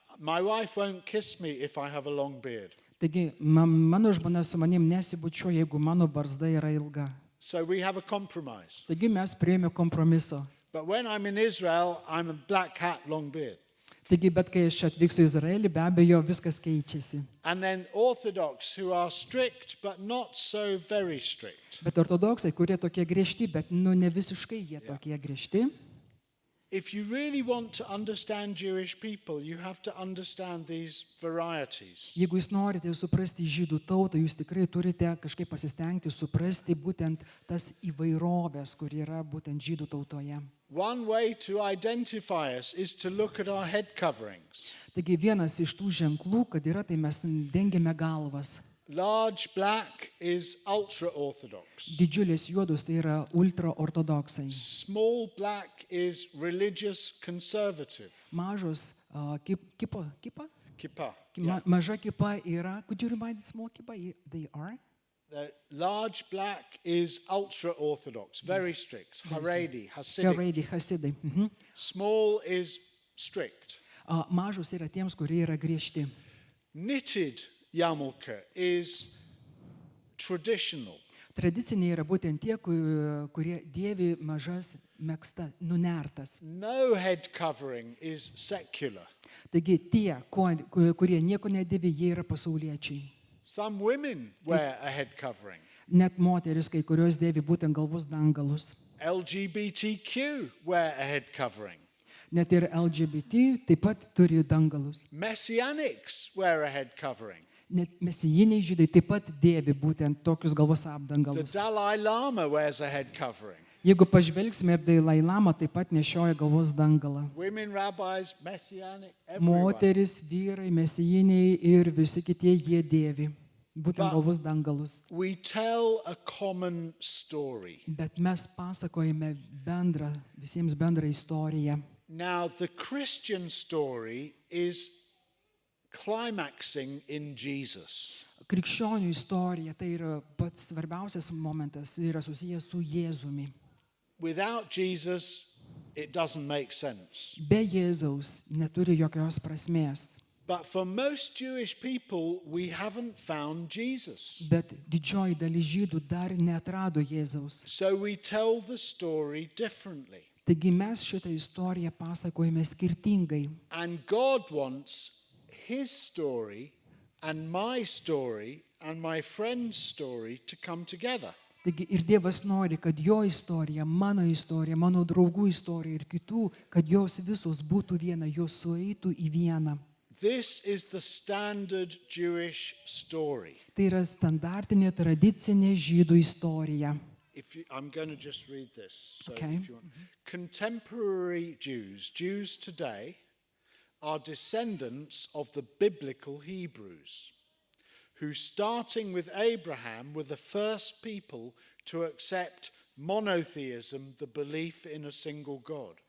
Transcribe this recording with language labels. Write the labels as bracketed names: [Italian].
[English] My wife won't kiss me if I have a long beard. [Lithuanian] Taigi mano žmona su manim nesibučiuoja, jeigu mano barzda yra ilga. [English] So we have a compromise. [Lithuanian] Taigi mes priėmėme kompromiso. [English] But when I'm in Israel, I'm a black hat, long beard. [Lithuanian] Taigi, bet kai aš atvyksiu į Izraelį, be abejo, viskas keičiasi. [English] And then Orthodox, who are strict, but not so very strict. [Lithuanian] Bet ortodoksai, kurie tokie griežti, bet ne visiškai jie tokie griežti. [English] If you really want to understand Jewish people, you have to understand these varieties. [Lithuanian] Jeigu jūs norite suprasti žydų tautą, jūs tikrai turite kažkaip pasistengti suprasti būtent tas įvairovės, kur yra būtent žydų tautoje. [English] One way to identify us is to look at our head coverings. [Lithuanian] Taigi vienas iš tų ženklų, kad yra, tai mes dengiame galvas. [English] Large black is ultra-Orthodox. [Lithuanian] Didžiulis juodus tai yra ultraortodoksai. [English] Small black is religious conservative. [Lithuanian] Mažos kipa? [English] Kippah. Yeah. [Lithuanian] Maža kipa yra, [English] could you remind small kipa? They are? Large black is ultra-Orthodox, very strict. Haredi, Hasidic. [Lithuanian] Haredi, Hasidai. [English] Small is strict. [Lithuanian] Mažos yra tiems, kurie yra griežti. [English] Knitted yarmulke is traditional. [Lithuanian] Tradiciniai yra būtent tie, kurie dėvi mažas megzta, nunertas. [English] No head covering is secular. [Lithuanian] Taigi tie, kurie nieko nedėvi, jie yra pasauliečiai. [English] Some women wear a head covering. [Lithuanian] Net moteris, kai kurios dėvi būtent galvos dangalus. [English] LGBTQ wear a head covering. [Lithuanian] Net ir LGBT taip pat turi dangalus. [English] Messianics wear a head covering. [Lithuanian] Net mesijiniai žydai taip pat dėvi būtent tokius galvos [English] The [Lithuanian] apdangalus. [English] Dalai Lama wears a head covering. [Lithuanian] Jeigu pažvelgsime, ir Dalai Lama taip pat nešioja galvos dangalą. [English] Women rabbis, messianic, everyone. [Lithuanian] Moteris, vyrai, mesijiniai ir visi kitie jie dėvi būtent galvos dangalus. [English] We tell a common story. [Lithuanian] Bet mes pasakojame visiems bendrą istoriją. [English] Now, the Christian story is climaxing in Jesus. [Lithuanian] Krikščionių istorija tai yra pats svarbiausias momentas, yra susijęs su Jėzumi. [English] Without Jesus, it doesn't make sense. [Lithuanian] Be Jėzaus neturi jokios prasmės. [English] But for most Jewish people, we haven't found Jesus. [Lithuanian] Bet didžioji dalis žydų dar neatrado Jėzaus. [English] So we tell the story differently. [Lithuanian] Taigi mes šitą istoriją pasakojame skirtingai. [English] And God wants his story and my story and my friend's story to come together. [Lithuanian] Taigi ir Dievas nori, kad jo istorija, mano draugų istorija ir kitų, kad jos visos būtų viena, jos sueitų į vieną. [English] This is the standard Jewish story. [Lithuanian] Tai yra standartinė, tradicinė žydų istorija. [English] I'm going to just read this. So Okay. if you want. Contemporary Jews today, are descendants of the biblical Hebrews, who, starting with Abraham, were the first people to accept monotheism, the belief in a single God.